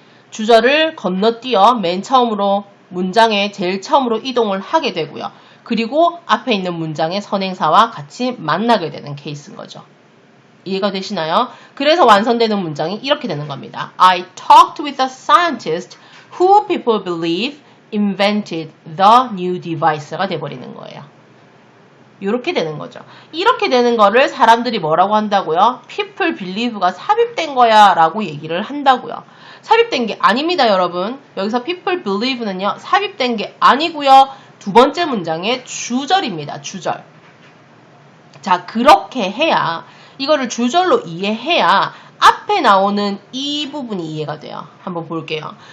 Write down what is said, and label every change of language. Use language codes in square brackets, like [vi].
[ko] 주절을 건너뛰어 맨 처음으로 문장에 제일 처음으로 이동을 하게 되고요. 그리고 앞에 있는 문장의 선행사와 같이 만나게 되는 케이스인 거죠. 이해가 되시나요? 그래서 완성되는 문장이 이렇게 되는 겁니다. [en] I talked with a scientist who people believe invented the new device가 [ko] 돼버리는 거예요. 이렇게 되는 거죠. 이렇게 되는 거를 사람들이 뭐라고 한다고요? People believe가 삽입된 거야 라고 얘기를 한다고요. 삽입된 게 아닙니다, 여러분. 여기서 people believe는요, 삽입된 게 아니고요. 두 번째 문장의 주절입니다. 주절. 자, 그렇게 해야 이거를 주절로 이해해야 앞에 나오는 이 부분이 이해가 돼요. 한번 볼게요.